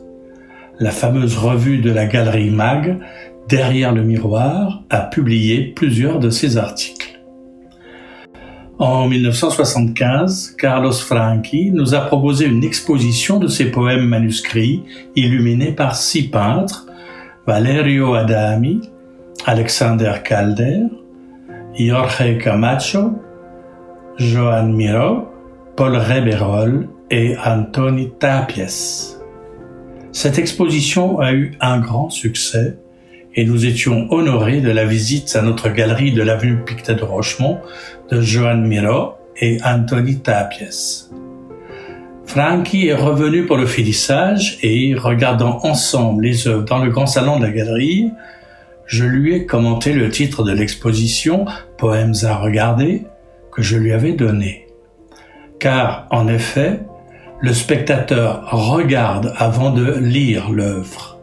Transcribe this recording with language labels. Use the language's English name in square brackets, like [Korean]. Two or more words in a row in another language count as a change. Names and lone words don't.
[French] La fameuse revue de la Galerie Mag, Derrière le miroir, a publié plusieurs de ses articles. En 1975, Carlos Franchi nous a proposé une exposition de ses poèmes manuscrits illuminés par 6 peintres, Valerio Adami, Alexander Calder, Jorge Camacho, Joan Miró, Paul Reberol et Antoni Tàpies. Cette exposition a eu un grand succès et nous étions honorés de la visite à notre galerie de l'avenue Pictet de Rochemont de Joan Miró et Antoni Tàpies. Franchi est revenu pour le finissage et, regardant ensemble les œuvres dans le grand salon de la galerie, je lui ai commenté le titre de l'exposition « Poèmes à regarder » que je lui avais donné. Car, en effet, le spectateur regarde avant de lire l'œuvre.